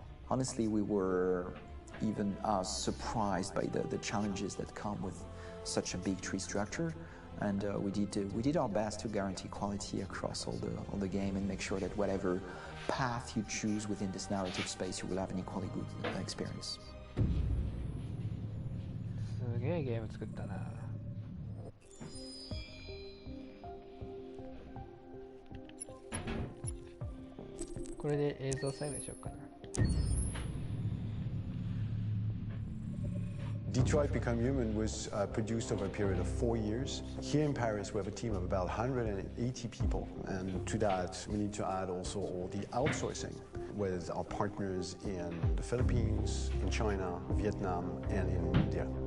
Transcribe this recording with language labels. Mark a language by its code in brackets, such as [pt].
[en] Honestly, we were even surprised by the challenges that come with such a big tree structure. And we did our best to guarantee quality across all the game and make sure that whatever path you choose within this narrative space, you will have an equally good experience. [ja] すげえゲーム作ったな。これで映像最後にしようかな。 [en] Detroit Become Human was produced over a period of 4 years. Here in Paris, we have a team of about 180 people, and to that, we need to add also all the outsourcing with our partners in the Philippines, in China, Vietnam, and in India.